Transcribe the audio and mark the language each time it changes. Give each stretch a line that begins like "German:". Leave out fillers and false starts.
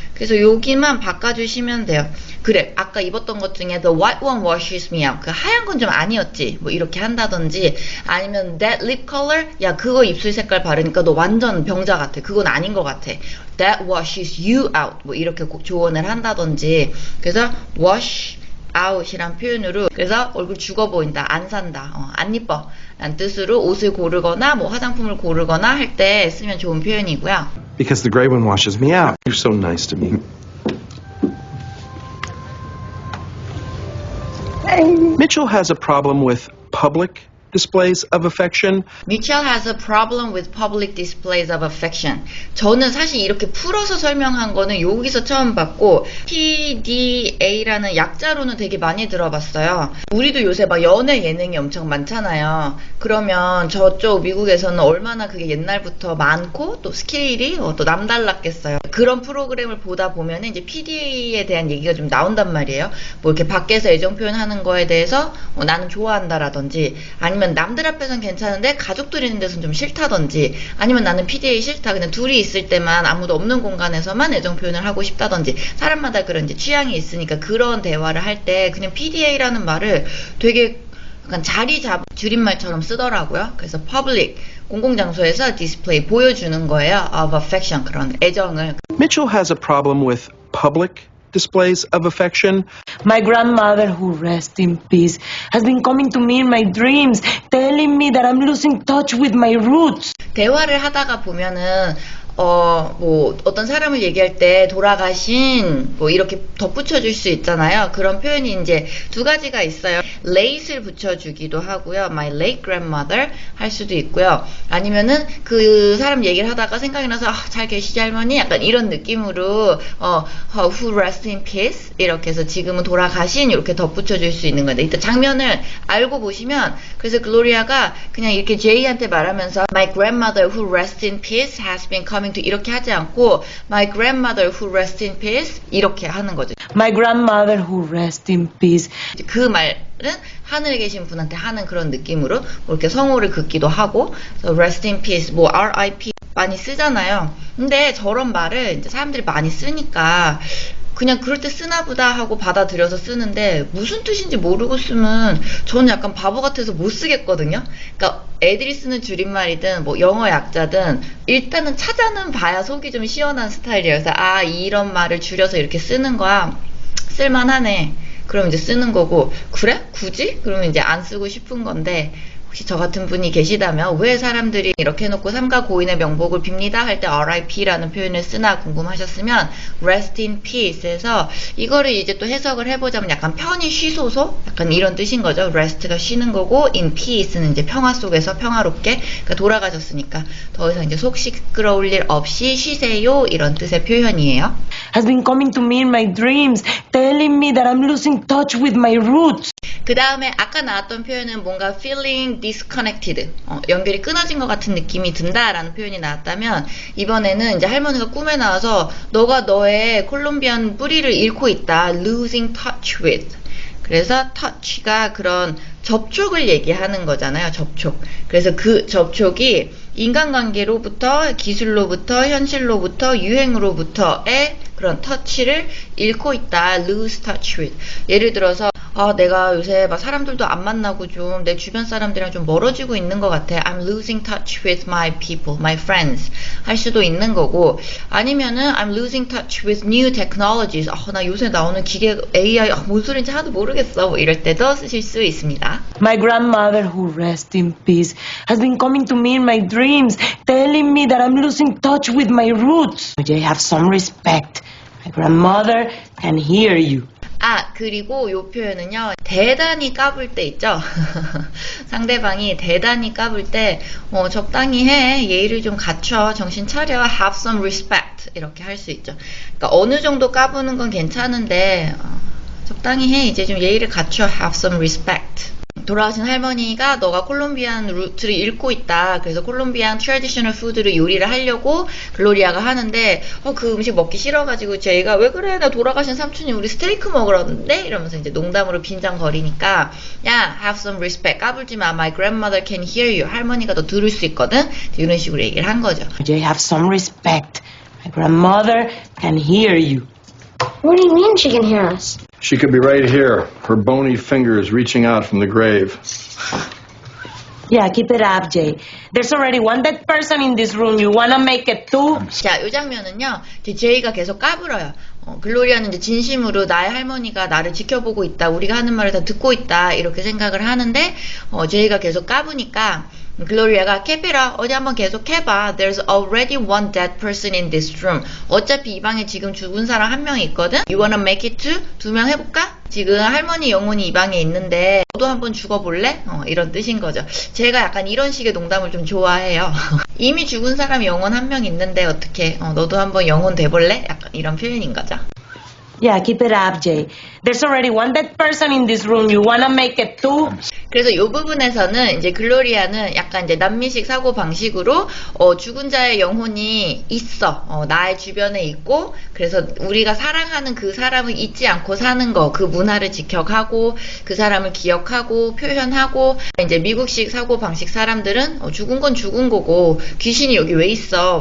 Korean: 그래서 여기만 바꿔주시면 돼요. 그래 아까 입었던 것 중에
English: the white one washes me out
Korean: 그 하얀 건 좀 아니었지 뭐 이렇게 한다든지 아니면
English: that lip color
Korean: 야 그거 입술 색깔 바르니까 너 완전 병자 같아 그건 아닌 것 같아
English: that washes you out
Korean: 뭐 이렇게 꼭 조언을 한다든지 그래서 wash out이란 표현으로 그래서 얼굴 죽어 보인다 안 산다 안 이뻐 라는 뜻으로 옷을 고르거나 뭐 화장품을 고르거나 할 때 쓰면 좋은 표현이고요.
English: Because the gray one washes me out. You're so nice to me. Mitchell has a problem with public displays of affection. Mitchell has a problem with public displays of affection.
Korean: 저는 사실 이렇게 풀어서 설명한 거는 여기서 처음 봤고 PDA라는 약자로는 되게 많이 들어봤어요. 우리도 요새 막 연애 예능이 엄청 많잖아요. 그러면 저쪽 미국에서는 얼마나 그게 옛날부터 많고 또 스케일이 또 남달랐겠어요. 그런 프로그램을 보다 보면 이제 PDA에 대한 얘기가 좀 나온단 말이에요. 뭐 이렇게 밖에서 애정 표현하는 거에 대해서 나는 좋아한다라든지 아니면 남들 앞에서는 괜찮은데 가족들 있는 데서는 좀 싫다든지 아니면 나는 PDA 싫다 그냥 둘이 있을 때만 아무도 없는 공간에서만 애정 표현을 하고 싶다든지 사람마다 그런 이제 취향이 있으니까 그런 대화를 할 때 그냥 PDA라는 말을 되게 약간 자리 잡은 줄임말처럼 쓰더라고요. 그래서 public 공공장소에서 디스플레이 보여주는 거예요.
English: of affection
Korean: 그런 애정을.
English: Mitchell has a problem with public displays of affection. My grandmother, who rests in peace, has been coming to me in my dreams, telling me that I'm losing touch with my roots.
Korean: 대화를 하다가 보면은 뭐 어떤 사람을 얘기할 때 돌아가신 뭐 이렇게 덧붙여 줄 수 있잖아요. 그런 표현이 이제 두 가지가 있어요. late를 붙여주기도 하고요.
English: My late grandmother
Korean: 할 수도 있고요. 아니면은 그 사람 얘기를 하다가 생각이 나서 잘 계시지 할머니 약간 이런 느낌으로
English: who rest in peace
Korean: 이렇게 해서 지금은 돌아가신 이렇게 덧붙여 줄 수 있는 건데 이때 장면을 알고 보시면 그래서 글로리아가 그냥 이렇게 제이한테 말하면서
English: My grandmother who rests in peace has been coming to
Korean: 이렇게 하지 않고
English: My grandmother who rests in peace
Korean: 이렇게 하는 거죠. My grandmother, who rests in peace. 그 말은 하늘에 계신 분한테 하는 그런 느낌으로 뭐 이렇게 성호를 긋기도 하고
English: rest in peace
Korean: 뭐 RIP 많이 쓰잖아요. 근데 저런 말을 이제 사람들이 많이 쓰니까 그냥 그럴 때 쓰나 보다 하고 받아들여서 쓰는데 무슨 뜻인지 모르고 쓰면 저는 약간 바보 같아서 못 쓰겠거든요. 그러니까 애들이 쓰는 줄임말이든 뭐 영어 약자든 일단은 찾아는 봐야 속이 좀 시원한 스타일이에요. 그래서 이런 말을 줄여서 이렇게 쓰는 거야. 쓸만하네. 그럼 이제 쓰는 거고 그래? 굳이? 그러면 이제 안 쓰고 싶은 건데 혹시 저 같은 분이 계시다면 왜 사람들이 이렇게 해놓고 삼가 고인의 명복을 빕니다 할 때 RIP라는 표현을 쓰나 궁금하셨으면
English: Rest in Peace
Korean: 에서 이거를 이제 또 해석을 해보자면 약간 편히 쉬소서? 약간 이런 뜻인 거죠. Rest가 쉬는 거고
English: in Peace
Korean: 는 이제 평화 속에서 평화롭게 그러니까 돌아가셨으니까 더 이상 이제 속 시끄러울 일 없이 쉬세요 이런 뜻의 표현이에요.
English: Has been coming to me in my dreams, telling me that I'm losing touch with my roots.
Korean: 그 다음에 아까 나왔던 표현은 뭔가
English: feeling disconnected,
Korean: 연결이 끊어진 것 같은 느낌이 든다라는 표현이 나왔다면 이번에는 이제 할머니가 꿈에 나와서 너가 너의 콜롬비안 뿌리를 잃고 있다,
English: losing touch with.
Korean: 그래서 touch가 그런 접촉을 얘기하는 거잖아요. 접촉. 그래서 그 접촉이 인간관계로부터 기술로부터 현실로부터 유행으로부터의 그런 터치를 잃고 있다.
English: lose touch with.
Korean: 예를 들어서 내가 요새 막 사람들도 안 만나고 좀 내 주변 사람들이랑 좀 멀어지고 있는 것 같아.
English: I'm losing touch with my people, my friends
Korean: 할 수도 있는 거고 아니면은
English: I'm losing touch with new technologies.
Korean: 나 요새 나오는 기계 AI 뭔 소리인지 하나도 모르겠어. 뭐 이럴 때도 쓰실 수 있습니다.
English: My grandmother, who rests in peace, has been coming to me in my dreams, telling me that I'm losing touch with my roots. I have some respect. My grandmother can hear you.
Korean: 아, 그리고 요 표현은요, 대단히 까불 때 있죠? 상대방이 대단히 까불 때, 적당히 해. 예의를 좀 갖춰. 정신 차려.
English: Have some respect.
Korean: 이렇게 할 수 있죠. 그러니까 어느 정도 까부는 건 괜찮은데, 적당히 해. 이제 좀 예의를 갖춰.
English: Have some respect.
Korean: 돌아가신 할머니가 너가 콜롬비안 루트를 잃고 있다. 그래서 콜롬비안 트래디셔널 푸드를 요리를 하려고 글로리아가 하는데 그 음식 먹기 싫어가지고 제이가 왜 그래? 나 돌아가신 삼촌이 우리 스테이크 먹으라는데? 이러면서 이제 농담으로 빈장거리니까 야,
English: have some respect.
Korean: 까불지 마.
English: My grandmother can hear you.
Korean: 할머니가 너 들을 수 있거든? 이런 식으로 얘기를 한 거죠.
English: Jay, have some respect. My grandmother can hear you. What do you mean she can hear us? She could be right here. Her bony fingers reaching out from the grave. Yeah, keep it up, Jay. There's already one dead person in this room. You wanna make it two?
Korean: 자, 이 장면은요, 제이가 계속 까불어요. 글로리아는 이제 진심으로 나의 할머니가 나를 지켜보고 있다. 우리가 하는 말을 다 듣고 있다. 이렇게 생각을 하는데, 제이가 계속 까부니까, 글로리아가 캐피라 어디 한번 계속 해봐.
English: There's already one dead person in this room.
Korean: 어차피 이 방에 지금 죽은 사람 한 명 있거든.
English: You wanna make it two?
Korean: 2명 해볼까? 지금 할머니 영혼이 이 방에 있는데 너도 한번 죽어볼래? 이런 뜻인 거죠. 제가 약간 이런 식의 농담을 좀 좋아해요. 이미 죽은 사람 영혼 한 명 있는데 어떻게 너도 한번 영혼 돼볼래? 약간 이런 표현인 거죠.
English: Yeah, keep it up, Jay. There's already one dead person in this room. You wanna make it two?
Korean: 그래서 이 부분에서는 이제 글로리아는 약간 이제 남미식 사고 방식으로 죽은 자의 영혼이 있어. 나의 주변에 있고 그래서 우리가 사랑하는 그 사람을 잊지 않고 사는 거, 그 문화를 지켜가고 그 사람을 기억하고 표현하고 이제 미국식 사고 방식 사람들은 죽은 건 죽은 거고 귀신이 여기 왜 있어?